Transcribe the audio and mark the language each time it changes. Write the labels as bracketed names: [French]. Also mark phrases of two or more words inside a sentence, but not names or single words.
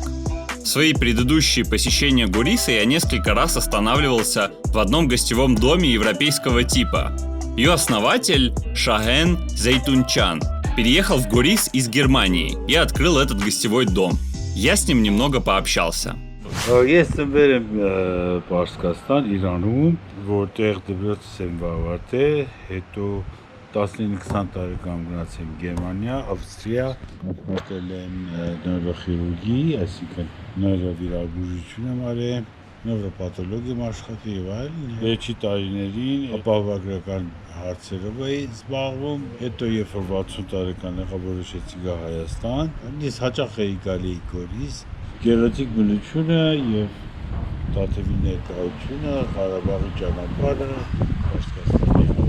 [Russian] В свои предыдущие посещения Гориса я несколько раз останавливался в одном гостевом доме европейского типа. Ее основатель Шаген Зейтунчан переехал в Горис из Германии и открыл этот гостевой дом. Я с ним немного пообщался. [Armenian] Ես ծնվել եմ Պարսկաստան, Իրանում, որտեղ դպրոցս եմ ավարտել, հետո 15-20 տարեկան գնացել Գերմանիա, Ավստրիա, աշխատել եմ նեյրոխիրուրգի, այսինքն նեյրովիրաբուժություն եմ արել, նեյրոպաթոլոգիա եմ աշխատել եւ այլն։ Վերջի տարիներին ապահովագրական հարցերով էի զբաղվում, հետո երբ որ 60 տարեկան եղա, որոշեցի գա Հայաստան, ես հաճախ էի գալի Գորիս, գեղեցիկ բնությունը եւ Տաթևի ներկայությունը, Ղարաբաղի ճանապարհը, Պարսկաստանի